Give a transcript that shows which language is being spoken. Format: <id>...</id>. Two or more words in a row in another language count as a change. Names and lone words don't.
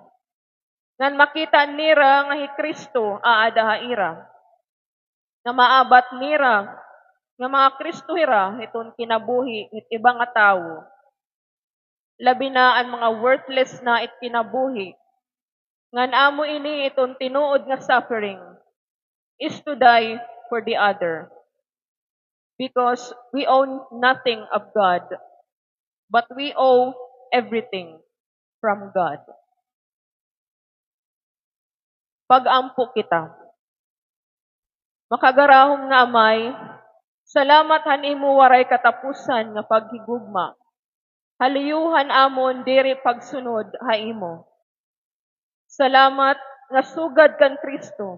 <war>Ngan makita nira nga hi Kristo aada haira. Nga maabat nira nga mga Kristo hira iton kinabuhi it iba nga tawo. Labi na ang mga worthless na it kinabuhi. Ngan amo ini iton tinuod nga</war> <en>suffering is to die for the other. Because we own nothing of God, but we owe everything from God.</en> <war>Pag-ampo kita. Makagarahom nga amay, salamat hanimo waray katapusan nga paghigugma. Haliyuhan amon diri pagsunod haimo. Salamat nga sugad kan Kristo.</war>